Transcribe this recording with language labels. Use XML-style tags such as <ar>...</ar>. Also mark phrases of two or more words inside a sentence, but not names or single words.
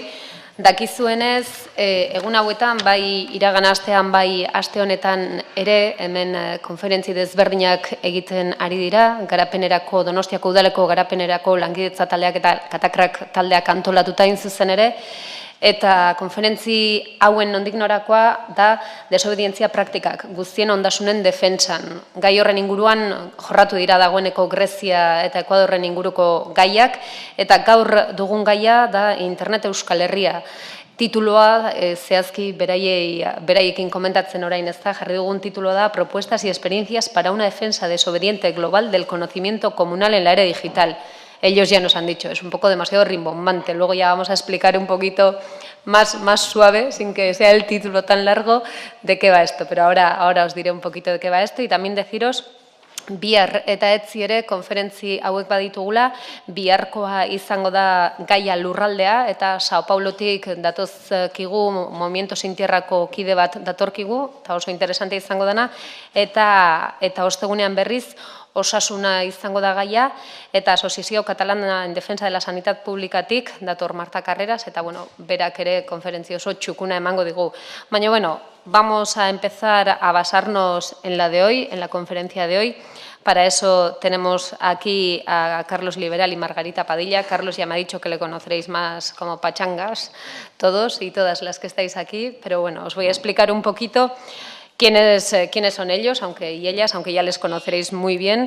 <eu>Dakizuenez, egun hauetan, bai iragan astean, bai aste honetan ere, hemen konferentzi desberdinak egiten ari dira, garapenerako, Donostiako udaleko garapenerako lankidetza taldeak eta katakrak taldeak antolatuta hain zuzen ere, eta konferentzi hauen nondik norakoa da desobedientzia praktikak, guztien ondasunen defentsan. Gai horren inguruan jorratu dira dagoeneko Grezia eta Ekuadorren inguruko gaiak, eta gaur dugun gaia da Internet Euskal Herria. Tituloa, zehazki beraiekin komentatzen orain ez da, jarri dugun tituloa da Propuestas y experiencias para una defensa desobediente global del conocimiento comunal en la era digital.</eu> <es>Ellos ya nos han dicho, es un poco demasiado rimbombante. Luego ya vamos a explicar un poquito más suave, sin que sea el título tan largo, de qué va esto. Pero ahora os diré un poquito de qué va esto y también deciros</es> <eu>bihar eta etzi ere konferentzi hauek baditugula, biharkoa izango da gaia lurraldea eta Sao Paulotik datozkigu Movimiento Sin Tierrako kide bat datorkigu, eta oso interesante izango dena, eta ostegunean berriz osasuna izango da gaia, eta Asociación Catalana en Defensa de la Sanidad Publicatik dator Marta Carreras, eta berak ere konferentzia oso txukuna emango digu. Baina,</eu> <es>vamos a empezar a basarnos en la de hoy, en la conferencia de hoy. Para eso tenemos aquí a Carlos Liberal y Margarita Padilla. Carlos ya me ha dicho que le conoceréis más como pachangas, todos y todas las que estáis aquí, pero bueno, os voy a explicar un poquito quiénes son ellos y ellas, aunque ya les conoceréis muy bien.</es>